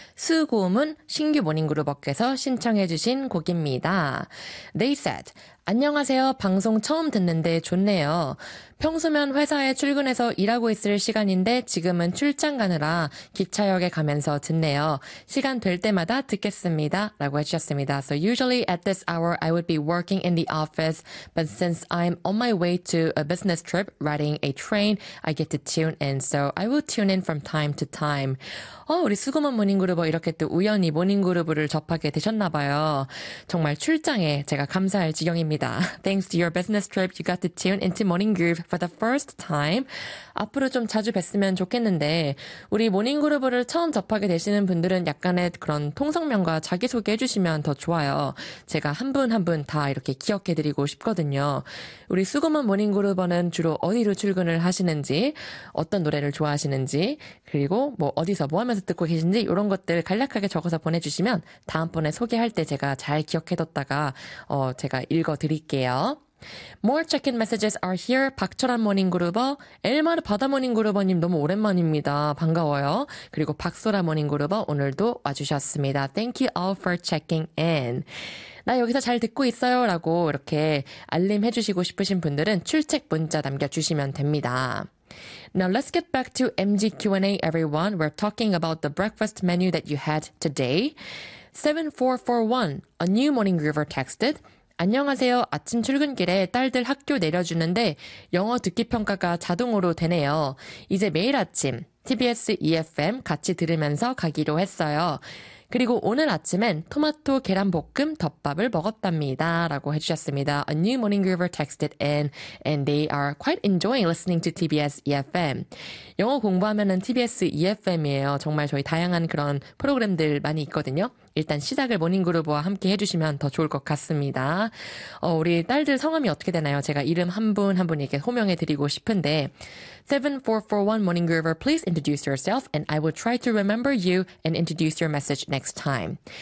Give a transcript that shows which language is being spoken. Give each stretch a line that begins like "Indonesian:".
Korean: 수고음은 신규 모닝 그룹업께서 신청해 주신 곡입니다.
English: They said,
Korean: 안녕하세요. 방송 처음 듣는데 좋네요. 평소면 회사에 출근해서 일하고 있을 시간인데 지금은 출장 가느라 기차역에 가면서 듣네요. 시간 될 때마다 듣겠습니다. 라고 해주셨습니다.
English: So usually at this hour I would be working in the office, but since I'm on my way to a business trip riding a train, I get to tune in. So I will tune in from time to time.
Korean: 우리 수고만 모닝그룹 이렇게 또 우연히 모닝그룹을 접하게 되셨나 봐요. 정말 출장에 제가 감사할 지경입니다.
English: Thanks to your business trip, you got to tune into Morning Groove for the first time.
Korean: 앞으로 좀 자주 뵀으면 좋겠는데 우리 모닝그룹을 처음 접하게 되시는 분들은 약간의 그런 통성명과 자기소개 해주시면 더 좋아요. 제가 한 분 한 분 다 이렇게 기억해드리고 싶거든요. 우리 수고만 모닝그룹은 주로 어디로 출근을 하시는지, 어떤 노래를 좋아하시는지, 그리고 뭐 어디서 뭐 하면서 듣고 계신지 이런 것들 간략하게 적어서 보내주시면 다음번에 소개할 때 제가 잘 기억해뒀다가 제가 읽어드릴게요.
English: More check-in messages are here.
Korean: 박철한 모닝그루버, 엘마르 바다 모닝그루버님 너무 오랜만입니다. 반가워요. 그리고 박소라 모닝그루버 오늘도 와주셨습니다.
English: Thank you all for checking in.
Korean: 나 여기서 잘 듣고 있어요 라고 이렇게 알림해주시고 싶으신 분들은 출첵 문자 남겨주시면 됩니다.
English: Now let's get back to MG Q&A, everyone. We're talking about the breakfast menu that you had today. 7441, a new morning groover texted,
Korean: 안녕하세요. 아침 출근길에 딸들 학교 내려주는데 영어 듣기 평가가 자동으로 되네요. 이제 매일 아침 TBS EFM 같이 들으면서 가기로 했어요. 그리고 오늘 아침엔 토마토 계란볶음 덮밥을 먹었답니다. 라고 해주셨습니다.
English: A new morning groover texted in and they are quite enjoying listening to TBS EFM.
Korean: 영어 공부하면은 TBS EFM이에요. 정말 저희 다양한 그런 프로그램들 많이 있거든요. 일단 시작을 모닝그루버와 함께 해주시면 더 좋을 것 같습니다. 우리 딸들 성함이 어떻게 되나요? 제가 이름 한 분 한 분에게 호명해드리고 싶은데
English: 7441 모닝그루버, please introduce yourself and I will try to remember you and introduce your message next time.